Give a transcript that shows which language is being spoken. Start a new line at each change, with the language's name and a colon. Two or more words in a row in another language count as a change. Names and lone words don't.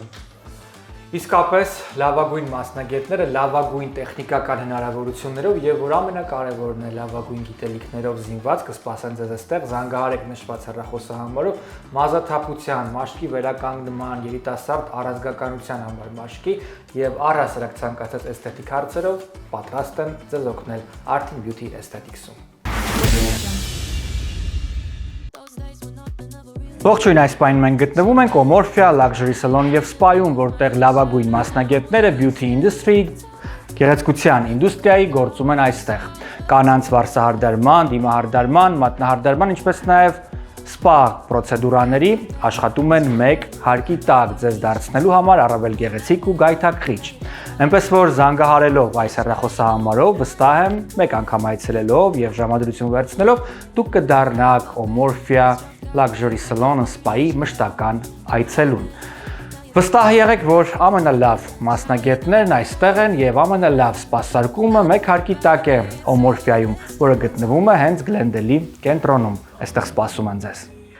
Armenian: Իսկապես լավագույն մասնագետները լավագույն տեխնիկական հնարավորություններով եւ որ ամենակարևորն է լավագույն գիտելիքներով զինված կսպասեն ձեզ այստեղ զանգահարեք նշված հեռախոսահամարով մազաթափության, մաշկի վերականգնման, երիտասարդ առանցքականության համար մաշկի եւ առհասարակ ցանկացած էսթետիկ հարցերով պատրաստ են ձեզ օգնել Artin Beauty Aesthetics-ում։ Ողջույն, այս պահին մենք գտնվում ենք Omorphia Luxury Salon եւ Spa-ում, որտեղ լավագույն մասնագետները
English: beauty industry,
Armenian: գեղեցկության ինդուստրիայի գործում են այստեղ։ Կանանց վարսահարդարման, դիմահարդարման, մատնահարդարման, ինչպես նաեւ spa պրոցեդուրաների աշխատում են մեկ հարկի տակ ձեզ դարձնելու համար առավել գեղեցիկ ու գայթակղիչ։ Այնպես որ զանգահարելով այս հեռախոսահամարով վստահ եմ մեկ անգամ այցելելով եւ ժամադրություն վերցնելով դուք կդառնաք Omorphia Luxury Salon Spa-ի մշտական այցելուն։ Վստահ եղեք, որ ամենալավ մասնագետներն այստեղ են եւ ամենալավ սպասարկումը մեկ հարկի տակ է Omorphia-ում, որը գտնվում է հենց Glendale-ի կենտրոնում։ Այստեղ սպասում են ձեզ։